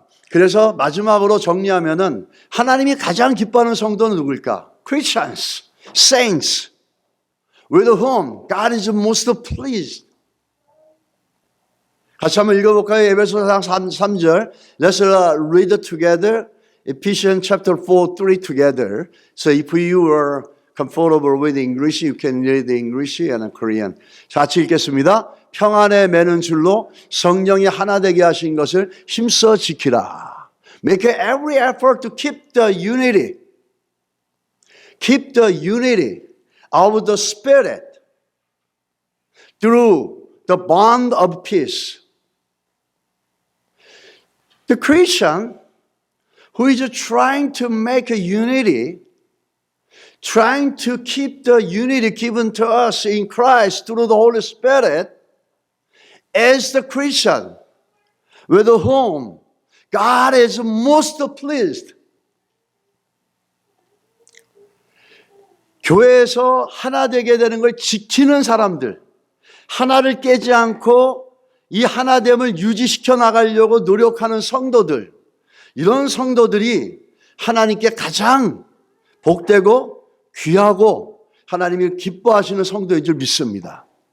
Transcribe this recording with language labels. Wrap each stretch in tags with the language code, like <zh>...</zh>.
<ko>그래서 마지막으로 정리하면은 하나님이 가장 기뻐하는 성도는 누구일까?</ko> <en>Christians, saints, with whom God is most pleased.</en> <ko>같이 한번 읽어볼까요? 에베소서 3절.</ko> <en>Let's read it together. Ephesians chapter 4, 3 together. So if you are comfortable with English, you can read the English and Korean.</en> <ko>같이 읽겠습니다. 평안에 매는 줄로 성령이 하나 되게 하신 것을 힘써 지키라.</ko> <en>Make every effort to keep the unity. Keep the unity of the Spirit through the bond of peace. The Christian who is trying to make a unity, trying to keep the unity given to us in Christ through the Holy Spirit, as the Christian with whom God is most pleased.</en> <ko>교회에서 하나 되게 되는 걸 지키는 사람들, 하나를 깨지 않고 이 하나됨을 유지시켜 나가려고 노력하는 성도들, 이런 성도들이 하나님께 가장 복되고 귀하고 하나님이 기뻐하시는 성도인 줄 믿습니다.</ko>